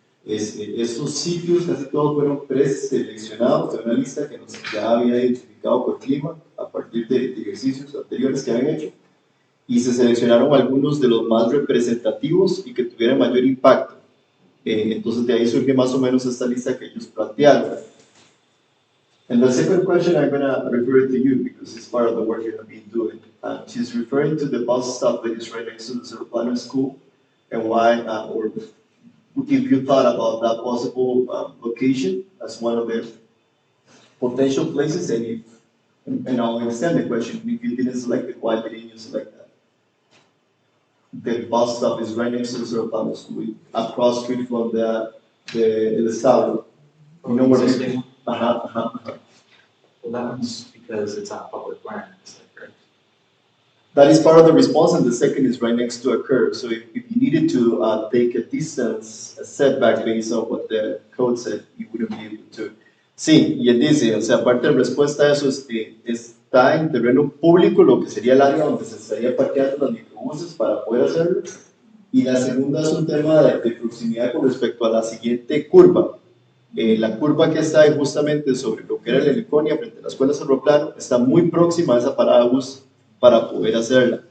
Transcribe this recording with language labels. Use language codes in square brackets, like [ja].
[es] Estos sitios casi todos fueron preseleccionados de una lista que nos ya había identificado por clima a partir de ejercicios anteriores que habían hecho, y se seleccionaron algunos de los más representativos y que tuvieran mayor impacto. Entonces de ahí surge más o menos esta lista que ellos plantearon. [en] And the second question, I'm going to refer it to you because it's part of the work you have been doing. She's referring to the bus stop that is right next to the Cerro Plano school, and why, or if you thought about that possible location as one of the potential places, and I'll extend the question, if you didn't select it, why didn't you select that? The bus stop is right next to the Cerro Plano school, across street from the Estado. You know where existing? Well, that one's because it's on public land, is that correct? That is part of the response, and the second is right next to a curb. So if you needed to take a distance, a setback based on what the code said, you wouldn't be able to. [es] Sí, y él dice, o sea, aparte de respuesta a eso, está en terreno público lo que sería el área donde se estaría parqueando los microbuses para poder hacerlo. Y la segunda es un tema de proximidad con respecto a la siguiente curva. La curva que está justamente sobre lo que era la Heliconia frente a la escuela Cerro Plano está muy próxima a esa parada de bus para poder hacerla.